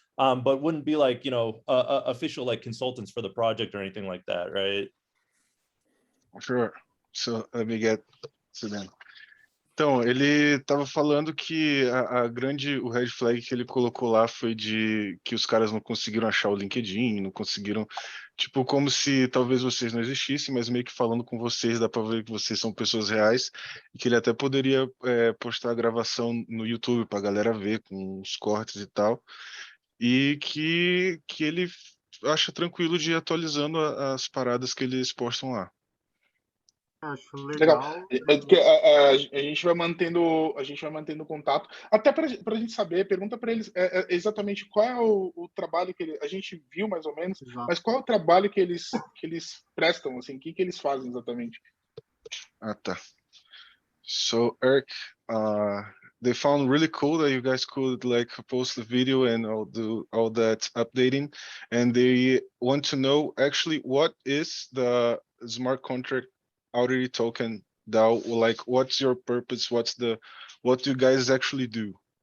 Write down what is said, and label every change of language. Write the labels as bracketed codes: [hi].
[en] But wouldn't be like, official like consultants for the project or anything like that, right? Sure. So let me get to them. [pt] Então, ele estava falando que o red flag que ele colocou lá foi de que os caras não conseguiram achar o LinkedIn, não conseguiram, tipo, como se talvez vocês não existissem, mas meio que falando com vocês, dá para ver que vocês são pessoas reais, e que ele até poderia postar a gravação no YouTube para a galera ver, com os cortes e tal, e que ele acha tranquilo de ir atualizando as paradas que eles postam lá. Acho legal. A gente vai mantendo contato. Até para a gente saber, pergunta para eles exatamente qual é o trabalho que a gente viu mais ou menos, Exato. mas qual é o trabalho que eles prestam, assim, o que eles fazem exatamente? Ah, tá. [en] So Eric, they found really cool that you guys could like post the video and all that updating, and they want to know actually what is the smart contract Audit token DAO, like what's your purpose, what do you guys actually do?